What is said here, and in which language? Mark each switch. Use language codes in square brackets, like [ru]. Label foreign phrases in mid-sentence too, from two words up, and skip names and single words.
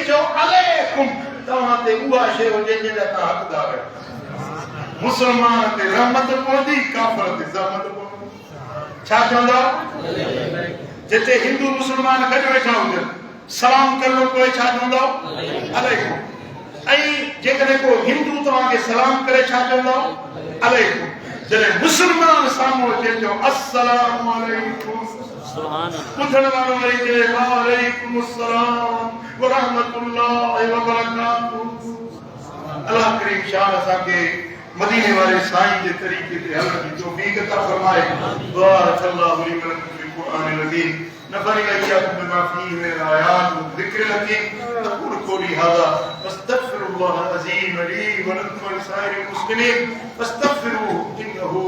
[sd] चओ अलैकुम तव्हां ते उहा शइ हुजे जंहिंजा तव्हां हक़दार आहियो मुसलमान ते रहमत पवंदी काफर ते ज़हमत पवंदी छा चवंदा जिते हिंदू मुसलमान गॾु वेठा हुजनि सलाम करणो कोई छा चवंदा अलैकुम ऐं जेकॾहिं को हिंदू तव्हांखे सलाम करे छा चवंदा अलैकुम जॾहिं मुसलमान साम्हूं अचे चओ [ar] السلام عليكم [sd] सुभान ॿुधण वारो वरी चए [ar] وعليكم السلام ورحمة الله وبركاته [sd] अल्लाह करीम शान असांखे मदीने वाले साईं जे तरीक़े ते हलण जी तौफ़ीक़ अता फरमाए [ar] بارك الله لي ولكم في القرآن العظيم ونفعني وإياكم بما فيه من الآيات والذكر الحكيم أقول قولي هذا وأستغفر الله العظيم لي ولكم ولسائر المسلمين فاستغفروه